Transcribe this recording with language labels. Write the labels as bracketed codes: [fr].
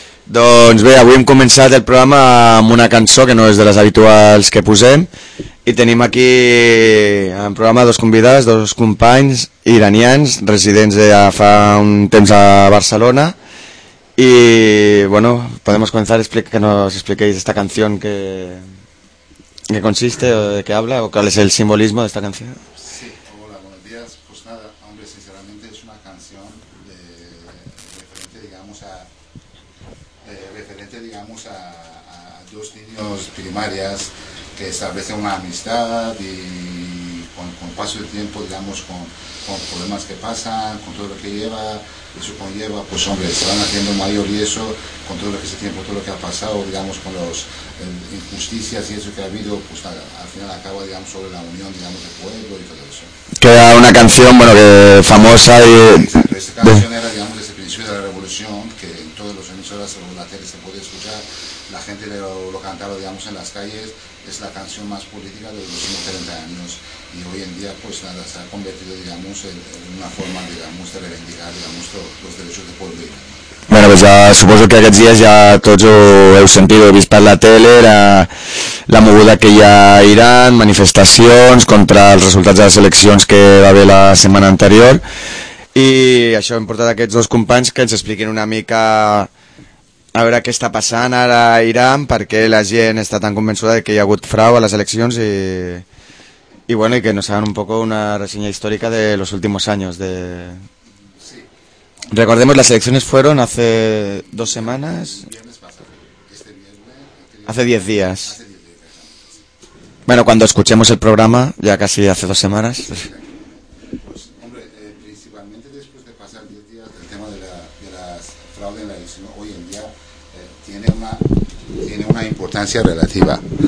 [ca] Doncs bé, avui hem començat el programa amb una cançó que no és de les habituals que posem i tenim aquí en programa dos convidats, dos companys iranians residents de fa un temps a Barcelona. I, bueno, podem començar que nos expliqueu aquesta cançó que... [es] ¿En qué consiste o de qué habla o cuál es el simbolismo de esta canción? Sí, hola, buenos días. Pues nada, hombre, sinceramente es una canción referente, digamos, a dos niños primarias que establecen una amistad y con paso del tiempo, digamos, con problemas que pasan, con todo lo que lleva, eso conlleva, pues hombre, se van haciendo mayor y eso, con todo lo que ese tiempo, todo lo que ha pasado, digamos, con las injusticias y eso que ha habido, pues al final acaba, digamos, sobre la unión, digamos, del pueblo y todo eso. Queda una canción, bueno, que famosa y... Esta canción era, digamos, desde el principio de la revolución, que en todos los emisoras o la tele se puede escuchar, la gente lo cantaba, digamos, en las calles, es la canción más política de los últimos 30 años. Y hoy en día, pues nada, se ha convertido, digamos, en una forma, digamos, de reivindicar, digamos, los derechos del pueblo. [ca] Bueno, pues ya supongo que aquests dies ja tots ho heu sentit, ho heu vist per la tele, la moguda que hi ha a Iran, manifestacions contra els resultats de les eleccions que va haver la setmana anterior. I això hem portat aquests dos companys que ens expliquin una mica a veure què està passant ara a Iran, perquè la gent està tan convençuda que hi ha hagut frau a les eleccions [es] y bueno, y que nos hagan un poco una reseña histórica de los últimos años de... Sí. Recordemos, las elecciones fueron hace dos semanas. Hace 10 días. Bueno, cuando escuchemos el programa, ya casi hace dos semanas. Pues hombre, principalmente después de pasar 10 días del tema de las fraudes en la elección, hoy en día tiene una importancia relativa.